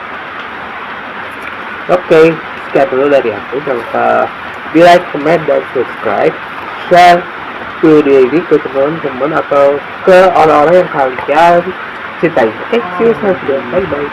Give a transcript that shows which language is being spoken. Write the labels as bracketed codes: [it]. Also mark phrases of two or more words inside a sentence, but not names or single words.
[id] Oke, sekian dulu dari aku. Jangan lupa di like, comment, dan subscribe. Share video ini ke teman-teman atau ke orang-orang yang kalian cintai. Oke, [en] see you next video. Bye bye.